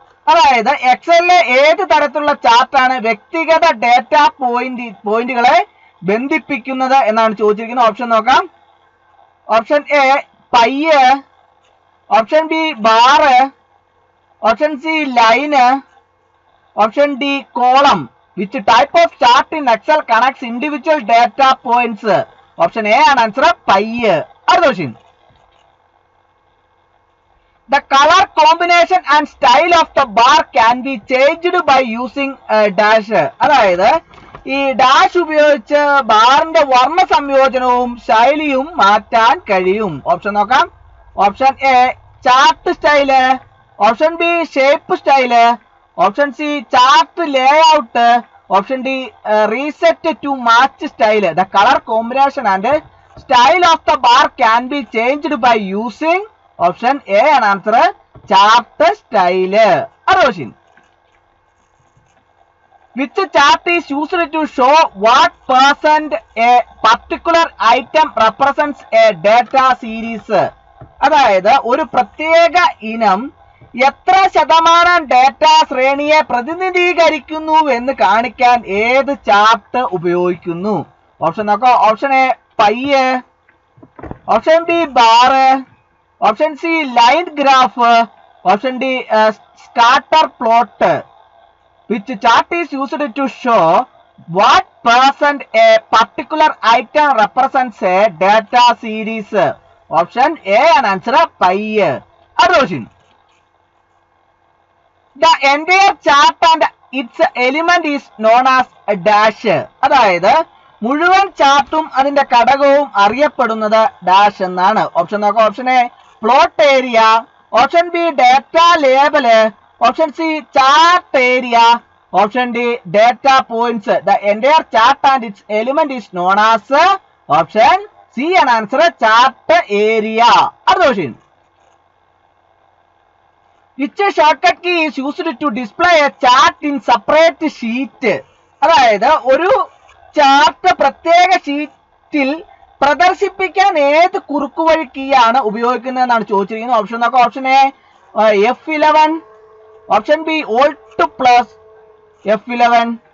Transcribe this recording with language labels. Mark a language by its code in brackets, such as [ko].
[ml] അതായത് എക്സലിലെ ഏത് തരത്തിലുള്ള ചാർട്ടാണ് വ്യക്തിഗത ഡേറ്റ പോയിന്റുകളെ ബന്ധിപ്പിക്കുന്നത് എന്നാണ് ചോദിച്ചിരിക്കുന്നത്. ഓപ്ഷൻ നോക്കാം. Option A പയ്യ്, option B bar, option C line, option D column. [en] Which type of chart in Excel connects individual data points? [ml] Option A ആണ് ആൻസർ, പയ്യ്. അടുത്ത question, [en] the color combination and style of the bar can be changed by using dash. [ml] അതായത് ഈ dash ഉപയോഗിച്ച് ബാറിന്റെ വർണ്ണ സംയോജനവും ശൈലിയും മാറ്റാൻ കഴിയും. ഓപ്ഷൻ നോക്കാം. Option A chart style, option B shape style, option C chart layout, option D reset to match style. [en] The colour combination and style of the bar can be changed by using. [ml] Option A ആണ് answer, chart style. അടുത്ത question, [en] which chart is used to show what percent a particular item represents a data series? [ml] അതായത് ഒരു പ്രത്യേക ഇനം എത്ര ശതമാനം data ശ്രേണിയെ പ്രതിനിധീകരിക്കുന്നു എന്ന് കാണിക്കാൻ ഏത് ചാർട്ട് ഉപയോഗിക്കുന്നു? ഓപ്ഷൻ നോക്കാം. Option A പയ്യ്, option B bar, option C line graph, option D scatter plot. [en] Which chart is used to show what percent a particular item represents a data series? Option A and answer pie. Question, the entire chart and its element is known as a dash. [ml] അതായത് മുഴുവൻ ചാർട്ടും അതിന്റെ ഘടകവും അറിയപ്പെടുന്നത് dash എന്നാണ്. Option നോക്കാം. Option A plot area, option B data label, option C chart area, option D data points. [en] The entire chart and its element is known as. [ml] Option C ആണ് answer, chart area. അടുത്ത question, [en] which shortcut key is used to display a chart in separate sheet? [ml] അതായത് ഒരു chart പ്രത്യേക ഷീറ്റിൽ പ്രദർശിപ്പിക്കാൻ ഏത് കുറുക്കുവഴി key ആണ് ഉപയോഗിക്കുന്നത് എന്നാണ് ചോദിച്ചിരിക്കുന്നത്. ഓപ്ഷൻ നോക്കാം. Option A F11, option B Alt+ F11,